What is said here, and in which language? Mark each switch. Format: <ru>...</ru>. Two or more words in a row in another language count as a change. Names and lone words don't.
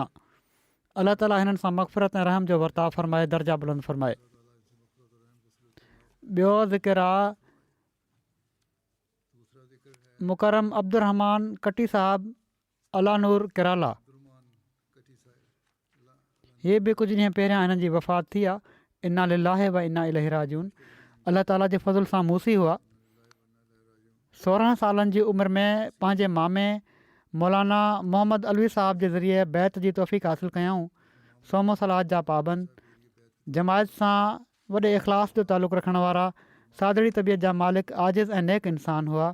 <sd>अलाह ताला हिननि सां मग़फ़िरत ऐं रहम जो वर्ताव फ़रमाए, दर्जा बुलंद फ़रमाए। ॿियो ज़िक्र आहे मुकरम अब्दुर्रहमान कटी साहब अलानूर केरला। हीअ बि कुझु ॾींहं पहिरियां हिननि जी वफ़ात थी आहे।</sd> <ar>إنا لله و إنا إليه راجعون.</ar> <sd>अलाह ताला जे फज़ल सां मूसी हुआ। 16 सालनि जी उमिरि में पंहिंजे मामे मौलाना मोहम्मद अलवी साहब जे ज़रिए बैत जी तौफ़ीक़ हासिलु कयऊं। सोमो सलाद जा पाबंद, जमायत सां वॾे इख़लास जो तालुक़ु रखण वारा, सादड़ी तबियत जा मालिक, आजिज़ ऐं नेक इंसान हुआ।</sd>